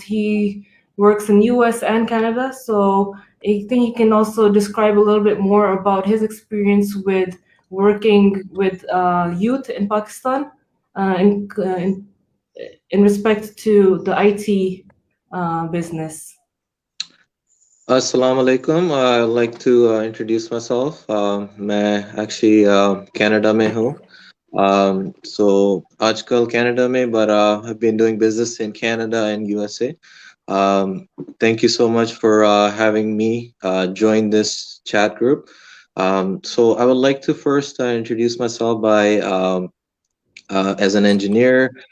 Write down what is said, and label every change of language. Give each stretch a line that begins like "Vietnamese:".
English: He works in US and Canada, so I think he can also describe a little bit more about his experience with working with youth in Pakistan in respect to the IT business.
Arabic: Assalamu alaikum.
English: I'd like to introduce myself.
Hindi: मैं actually Canada में हूँ.
English: So
Hindi: आजकल Canada में,
English: but I've been doing business in Canada and USA. Thank you so much for having me join this chat group. So I would like to first introduce myself by as an engineer.